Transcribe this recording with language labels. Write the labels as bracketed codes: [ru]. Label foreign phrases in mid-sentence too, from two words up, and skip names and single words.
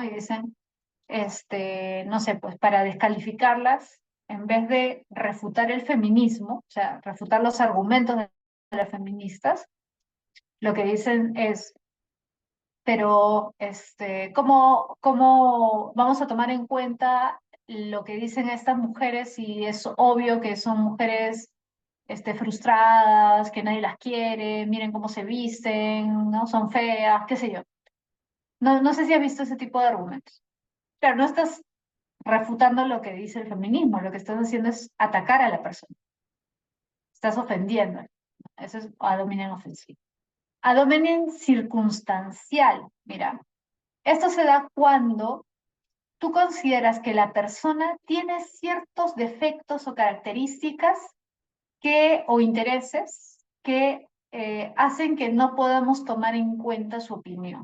[es] Y dicen, no sé, pues para descalificarlas, en vez de refutar el feminismo, o sea, refutar los argumentos de las feministas, lo que dicen es, pero ¿cómo vamos a tomar en cuenta lo que dicen estas mujeres si es obvio que son mujeres frustradas, que nadie las quiere, miren cómo se visten, ¿no? Son feas, qué sé yo? No sé si has visto ese tipo de argumentos. Claro, no estás refutando lo que dice el feminismo, lo que estás haciendo es atacar a la persona, estás ofendiendo. Eso es [la] ad hominem [es] ofensivo. Ad hominem circunstancial, mira, esto se da cuando tú consideras que la persona tiene ciertos defectos o características o intereses que hacen que no podamos tomar en cuenta su opinión.